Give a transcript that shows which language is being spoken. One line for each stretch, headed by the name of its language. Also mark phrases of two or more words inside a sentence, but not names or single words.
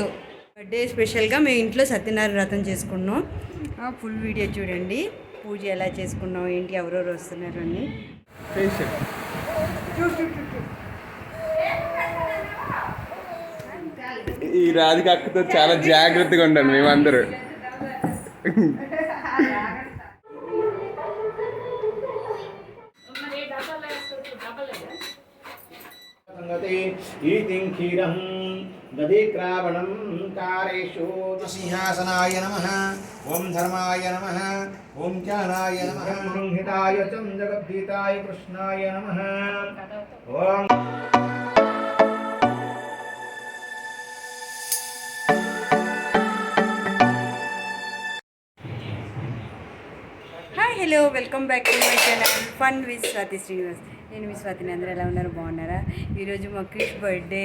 English: birthday special
Telugu: మేము ఇంట్లో సత్యనారాయణ వ్రతం చేసుకున్నాం. ఫుల్ వీడియో చూడండి, పూజ ఎలా చేసుకున్నాం, ఏంటి, ఎవరెవరు వస్తున్నారు అని. ఈ రాధిక అక్కతో చాలా జాగ్రత్తగా ఉండండి మేమందరూ.
Sanskrit: क्षीरं दधिक्रावणं कारेषु सिंहासनाय नमः। ओं धर्माय नमः। ओं ज्ञानाय नमः। हिताय च जगद्गीताय कृष्णाय नमः। ओं
English: Hi hello, welcome back to my channel Fun with Swathi Srinivas.
Telugu: నేను మీ స్వాతిని. అందరూ ఎలా ఉన్నారు? బాగున్నారా? ఈరోజు మా క్రిష్ బర్త్డే.